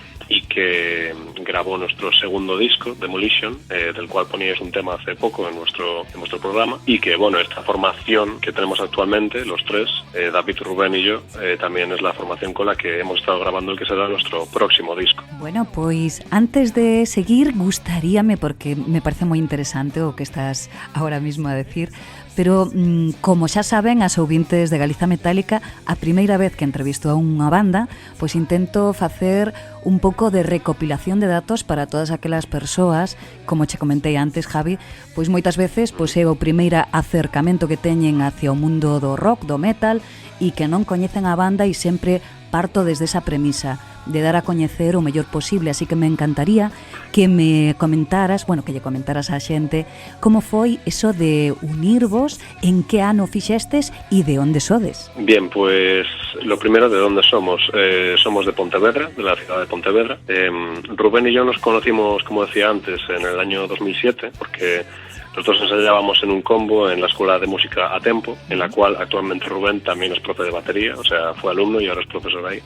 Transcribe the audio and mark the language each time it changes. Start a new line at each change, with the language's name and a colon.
Spanish: y que grabó nuestro segundo disco, Demolition, del cual poníais un tema hace poco en nuestro programa, y que, bueno, esta formación que tenemos actualmente, los tres, David, Rubén y yo, también es la formación con la que hemos estado grabando el que será nuestro próximo disco.
Galician: Bueno, pois, antes de seguir, gustaríame, porque me parece moi interesante o que estás ahora mismo a decir, pero como xa saben as ouvintes de Galiza Metálica, a primeira vez que entrevisto a unha banda, pois intento facer un pouco de recopilación de datos para todas aquelas persoas, como che comentei antes, Javi, pois moitas veces pois é o primeiro acercamento que teñen hacia o mundo do rock, do metal, e que non coñecen a banda e sempre parto desde esa premisa de dar a coñecer o mellor posible, así que me encantaría que me comentaras, bueno, que lle comentaras á xente como foi eso de unirvos, en que ano fixestes e de onde sodes.
Spanish: Bien, pues lo primero, ¿de dónde somos? Somos de Pontevedra, de la ciudad de Pontevedra. Rubén y yo nos conocimos, como decía antes, en el año 2007, porque nosotros ensayábamos en un combo en la Escuela de Música a Tempo, en la cual actualmente Rubén también es profe de batería, o sea, fue alumno y ahora es profesor ahí.